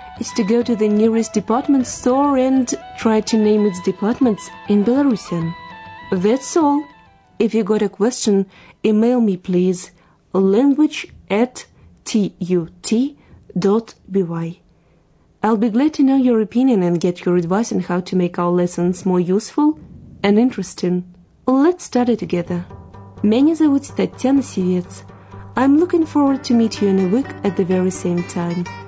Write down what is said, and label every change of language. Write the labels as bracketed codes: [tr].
[en] is to go to the nearest department store and try to name its departments in Belarusian. That's all. If you got a question, email me, please, language@tut.by. I'll be glad to know your opinion and get your advice on how to make our lessons more useful and interesting. Let's study together. [ru] Меня зовут Татьяна Сивец. [en] I'm looking forward to meet you in a week at the very same time.